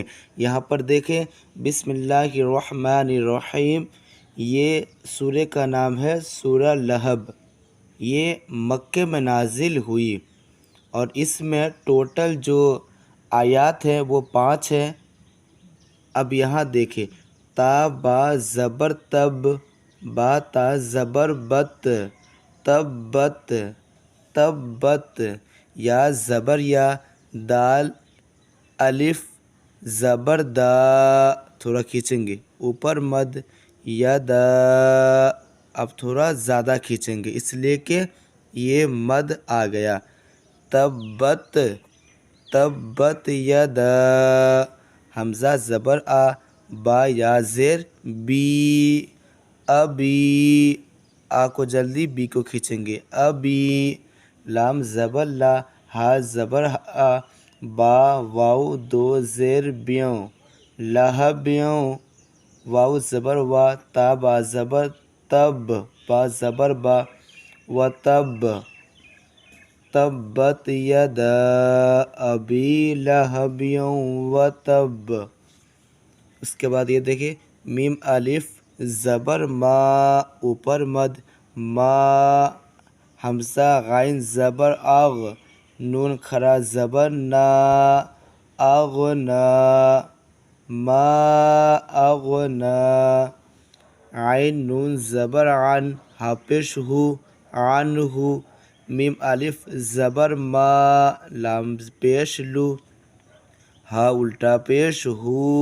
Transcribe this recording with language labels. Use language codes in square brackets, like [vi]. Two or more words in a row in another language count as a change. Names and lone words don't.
[ur] یہاں پر دیکھیں، [ar] بسم اللہ الرحمن الرحیم، [ur] یہ سورہ کا نام ہے سورہ لہب۔ یہ مکے میں نازل ہوئی اور اس میں ٹوٹل جو آیات ہیں وہ 5 ہیں۔ اب یہاں دیکھیں، تا با زبر تب، با تا زبر بت، تبت تبت، یا زبر یا، دال الف زبر دا، تھوڑا کھینچیں گے اوپر مد، یدا، اب تھوڑا زیادہ کھینچیں گے اس لیے کہ یہ مد آ گیا، تبت تبت یدا، حمزہ زبر آ، با یا زیر بی، ابی، آ کو جلدی بی کو کھینچیں گے، ابی، لام زبر لا، ہا زبر آ، با واو دو زیر بیوں، لہبیوں، واو زبر وا، تا با زبر تب، با زبر با، و تب، [ar] تبت یدا ابی لہب و تب۔ [ur] اس کے بعد یہ دیکھیں، میم الف زبر ما، اوپر مد، ما، حمزہ غائن زبر اغ، نون کھڑا زبر نا، اغنا، ما اغنا، عین نون زبر عن، ہا پیش ہو، عنہ، میم الف زبر ما، لام پیش لو، ہا الٹا پیش ہو،